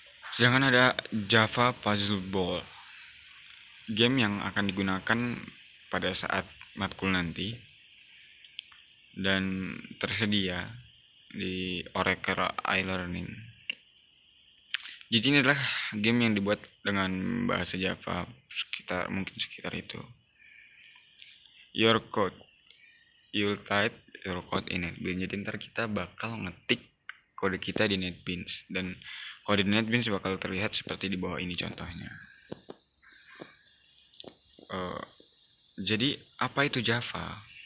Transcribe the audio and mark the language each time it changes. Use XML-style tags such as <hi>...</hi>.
<id>Sedangkan ada Java Puzzle Ball, game yang akan digunakan pada saat matkul nanti dan tersedia di Oracle iLearning. Jadi ini adalah game yang dibuat dengan bahasa Java, sekitar itu.</id> <en>Your code, you'll type your code in NetBeans.</en> <id>Jadi ntar kita bakal ngetik kode kita di NetBeans, dan kode di NetBeans bakal terlihat seperti di bawah ini contohnya. Jadi apa itu Java?</id>